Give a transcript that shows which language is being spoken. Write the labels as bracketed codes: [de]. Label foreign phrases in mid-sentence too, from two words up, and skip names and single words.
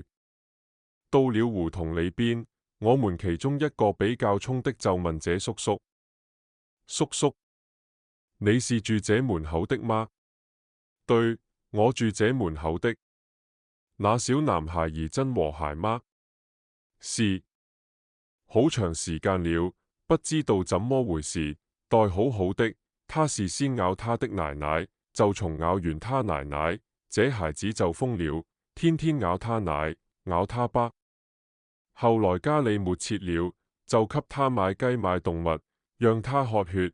[zh] 到了胡同裏邊，我們其中一個比較衝的就問這叔叔：你是住這門口的嗎？對，我住這門口的。那小男孩兒真和諧嗎？是。好長時間了，不知道怎麼回事，待好好的，他是先咬他的奶奶，就從咬完他奶奶，這孩子就瘋了，天天咬他奶，咬他爸。後來家裏沒切了，就給他買雞買動物，讓他喝血。